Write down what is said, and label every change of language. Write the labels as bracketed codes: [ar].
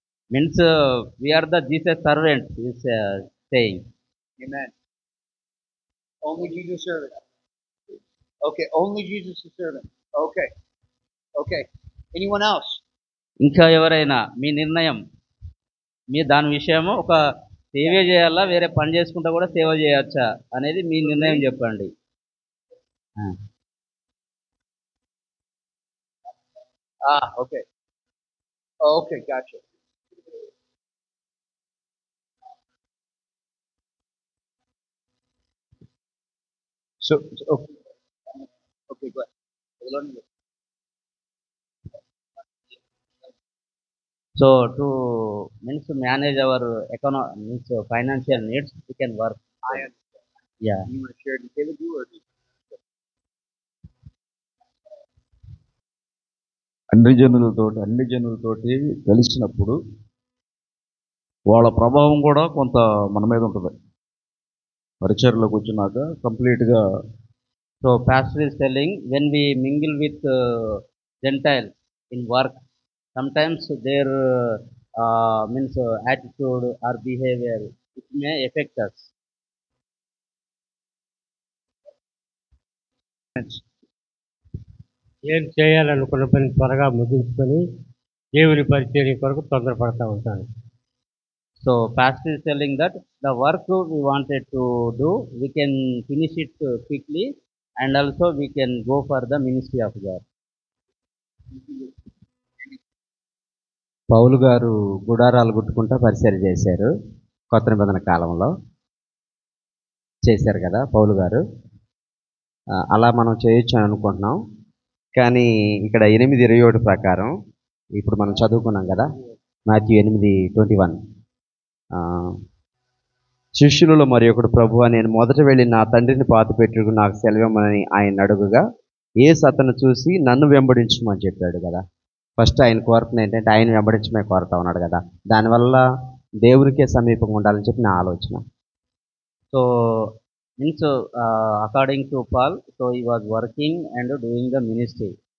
[en] Means we are the Jesus servant is saying. Amen. Only Jesus servant. Okay, only Jesus is servant. Okay. Okay. Anyone else? [te] ఇంకా ఎవరైనా మీ నిర్ణయం, మీ దాని విషయము ఒక సేవ చేయాలా వేరే పని చేసుకుంటా కూడా సేవ చేయొచ్చా అనేది మీ నిర్ణయం చెప్పండి. [en] Okay. Okay, gotcha. So okay. Okay, go ahead. So to means to manage our means financial needs, we can work. I understand. Yeah. You want to share detail with you or [te] అన్ని జనులతోటి కలిసినప్పుడు వాళ్ళ ప్రభావం కూడా కొంత మన మీద ఉంటుంది. పరిచర్లోకి వచ్చినాక కంప్లీట్గా. [en] So pastor is telling when we mingle with Gentiles in work, sometimes their means attitude or behavior, it may affect us. [te] ఏం చేయాలనుకున్న పని త్వరగా ముగించుకొని దేవుని పరిచర్య కొరకు తొందరపడతా ఉంటాను. [en] So pastor is telling that the work we wanted to do, we can finish it quickly, and also we can go for the ministry of God. [te] పౌలు గారు గుడారాలు గుట్టుకుంటా పరిచర్య చేశారు. కొత్త నిబంధన కాలంలో చేశారు కదా పౌలు గారు. అలా మనం చేయొచ్చు అని అనుకుంటున్నాం. కానీ ఇక్కడ 8:21 ప్రకారం ఇప్పుడు మనం చదువుకున్నాం కదా, మాథ్యూ 8:21, శిష్యులలో మరి ఒకడు, ప్రభువా, నేను మొదట వెళ్ళి నా తండ్రిని పాతిపెట్టుకు నాకు సెలవిమ్మని ఆయన అడుగుగా యేసు అతను చూసి నన్ను వెంబడించమని చెప్పాడు కదా. ఫస్ట్ ఆయన కోరుతుంది ఏంటంటే ఆయన వెంబడించమే కోరుతా ఉన్నాడు కదా. దానివల్ల దేవునికే సమీపంగా ఉండాలని చెప్పి నా ఆలోచన. [en] So means according to Paul, so he was working and doing the ministry.